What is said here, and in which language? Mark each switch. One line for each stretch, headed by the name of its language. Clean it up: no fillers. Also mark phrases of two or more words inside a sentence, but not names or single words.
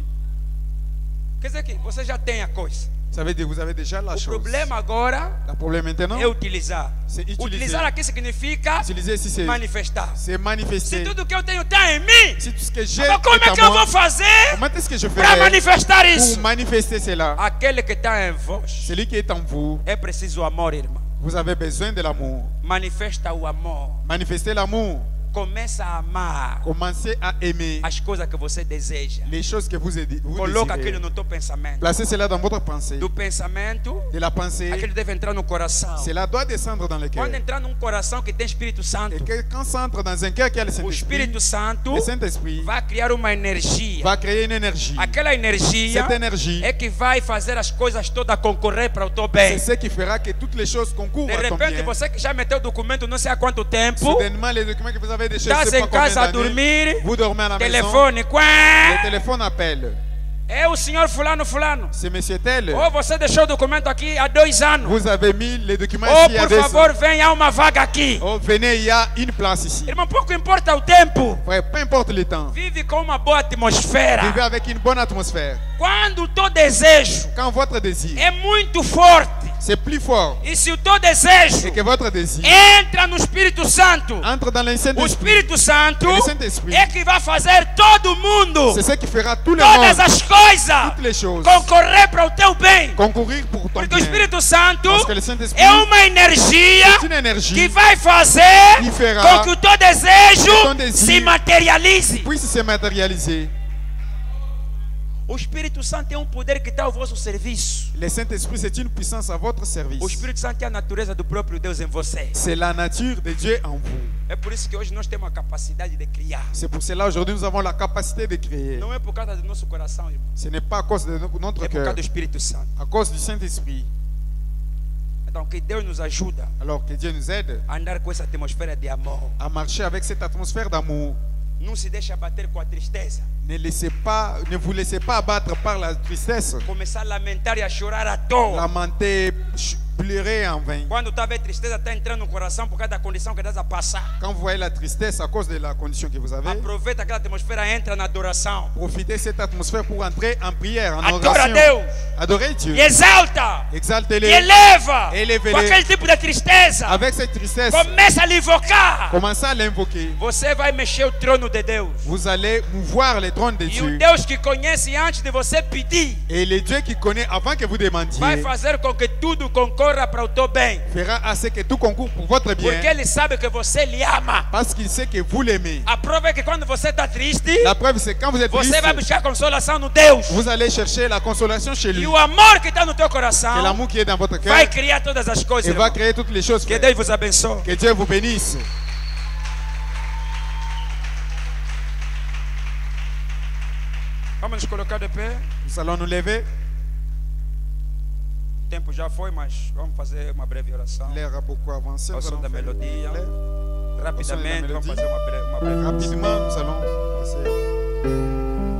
Portuguese: Quer dizer que você já tem a coisa.
French: Ça veut dire que vous avez déjà la
Portuguese: O
French: chose.
Portuguese: problema agora
French: Le problème maintenant,
Portuguese: é utilizar.
French: c'est utiliser.
Portuguese: Utilizar aqui significa
French: Utiliser ici, c'est
Portuguese: manifestar.
French: manifester.
Portuguese: Se tudo que eu tenho está em mim,
French: Si tout ce que j'ai
Portuguese: então como
French: est
Portuguese: é
French: à
Portuguese: que eu
French: moi,
Portuguese: vou fazer
French: comment est-ce que je
Portuguese: para
French: ferai
Portuguese: manifestar
French: pour
Portuguese: isso?
French: manifester cela?
Portuguese: Aquele que está em vós
French: Celui qui est en vous,
Portuguese: é preciso amor, irmão.
French: vous avez besoin de l'amour.
Portuguese: Manifesta o amor.
French: Manifestez l'amour.
Portuguese: Começa a amar
French: Commencez à aimer
Portuguese: as coisas que você deseja.
French: les choses que vous
Portuguese: Coloca
French: désirez.
Portuguese: aquilo no teu pensamento.
French: Placez cela dans votre pensée.
Portuguese: Do pensamento,
French: De la pensée,
Portuguese: aquilo deve entrar no coração.
French: cela doit descendre dans le cœur.
Portuguese: Quando entrar num coração que tem Espírito Santo,
French: Et que quand ça entre dans un cœur qui a le
Portuguese: o
French: Saint-Esprit,
Portuguese: Espírito Santo
French: le Saint-Esprit
Portuguese: vai criar uma energia.
French: va créer une énergie.
Portuguese: Aquela energia
French: Cette énergie,
Portuguese: é que vai fazer as coisas todas concorrer para o teu
French: c'est
Portuguese: bem.
French: ce qui fera que toutes les choses concourent
Portuguese: De
French: à ton
Portuguese: repente,
French: bien.
Portuguese: você que já meteu o documento não sei há quanto tempo,
French: Soudainement, les documents que vous avez déjà, je
Portuguese: estás
French: sais
Portuguese: em
French: pas combien
Portuguese: casa a
French: d'années,
Portuguese: dormir,
French: vous dormez à la maison,
Portuguese: telefone,
French: le quá, téléphone appelle.
Portuguese: é o senhor fulano, fulano.
French: C'est monsieur tel.
Portuguese: Ou você deixou o documento aqui há 2 anos.
French: Vous avez mis les documents
Portuguese: Ou,
French: ici il y a
Portuguese: por
French: 2
Portuguese: favor,
French: ans.
Portuguese: venha, há uma vaga aqui.
French: Oh, venez, il y a une place ici.
Portuguese: Irmão, pouco importa o tempo.
French: Frère, peu importe le temps.
Portuguese: Vive com uma boa atmosfera.
French: Vivez avec une bonne atmosphère.
Portuguese: Quando o teu desejo
French: Quand votre désir,
Portuguese: é muito forte,
French: c'est plus fort
Portuguese: e se o teu desejo
French: et que votre désir
Portuguese: entra no Espírito Santo,
French: entre dans le
Portuguese: o
French: Saint-Esprit,
Portuguese: Espírito Santo
French: Et le Saint-Esprit,
Portuguese: é que vai fazer todo mundo,
French: c'est ce qui fera tout le
Portuguese: todas
French: monde,
Portuguese: as coisas,
French: toutes les choses,
Portuguese: concorrer para o teu bem.
French: concourir pour ton
Portuguese: Porque o
French: bien.
Portuguese: Espírito Santo
French: Parce que le Saint-Esprit,
Portuguese: é uma energia
French: c'est une énergie
Portuguese: que vai fazer
French: qui fera
Portuguese: com que o teu desejo
French: que ton désir
Portuguese: se materialize.
French: puisse se matérialiser.
Portuguese: O Espírito Santo é um poder que está ao vosso serviço.
French: Le Saint-Esprit, c'est une puissance à votre service.
Portuguese: O Espírito Santo é a natureza do próprio Deus em você.
French: C'est la nature de Dieu en vous.
Portuguese: É por isso que hoje nós temos a capacidade de criar.
French: C'est pour cela aujourd'hui nous avons la capacité de créer.
Portuguese: Não é por causa do nosso coração, irmão.
French: Ce n'est pas à cause de notre
Portuguese: É por
French: cœur,
Portuguese: causa do Espírito Santo.
French: à cause du Saint-Esprit.
Portuguese: Então que Deus nos ajuda
French: Alors que Dieu nous aide
Portuguese: a andar com essa atmosfera de amor.
French: à marcher avec cette atmosphère d'amour.
Portuguese: Não se deixa abater com a tristeza.
French: Ne vous laissez pas abattre par la tristesse,
Portuguese: Começar a lamentar e a chorar à toa.
French: lamenter, pleurer en vain.
Portuguese: Quando está a ver tristeza, está entrando no coração por causa da condição que estás a passar.
French: Quand vous voyez la tristesse à cause de la condition que vous avez,
Portuguese: Aproveita aquela atmosfera, entra na adoração.
French: profitez de cette atmosphère pour entrer en prière, en
Portuguese: Adora
French: adoration.
Portuguese: Deus.
French: Adorez Dieu.
Portuguese: E exalta. E
French: Exaltez-le.
Portuguese: eleva.
French: Elevez-le.
Portuguese: Com aquele tipo de tristeza.
French: Avec cette tristesse,
Portuguese: Começa a lhe invocar.
French: commencez à l'invoquer.
Portuguese: Você vai mexer o trono de Deus.
French: Vous allez mouvoir les trônes de
Portuguese: E o
French: Dieu.
Portuguese: Deus que conhece antes de você pedir,
French: Et le Dieu qui connaît avant que vous
Portuguese: vai
French: demandiez
Portuguese: fazer com que tudo concorra para o teu bem.
French: fera à ce que tout concourt pour votre
Portuguese: Porque
French: bien.
Portuguese: Ele sabe que você lhe ama.
French: Parce qu'il sait que vous l'aimez.
Portuguese: A prova é que quando você está triste,
French: La preuve, c'est quand vous êtes
Portuguese: você vai
French: triste,
Portuguese: buscar consolação no Deus.
French: vous allez chercher la consolation chez lui.
Portuguese: E o amor que está no teu
French: Que
Portuguese: coração
French: l'amour qui est dans votre cœur
Portuguese: vai criar todas as coisas.
French: et va
Portuguese: irmão.
French: créer toutes les choses.
Portuguese: Que
French: frère.
Portuguese: Deus vos abençoe.
French: Que Dieu vous bénisse.
Portuguese: Vamos nos colocar de pé.
French: Nous allons nous lever.
Portuguese: O tempo já foi, mas vamos fazer uma breve oração.
French: L'air a beaucoup avancé.
Portuguese: Ao
French: Nous
Portuguese: som
French: allons
Portuguese: da
French: faire
Portuguese: melodia.
French: l'air.
Portuguese: Rapidamente, vamos fazer uma breve oração.
French: Rapidement, nous allons passer.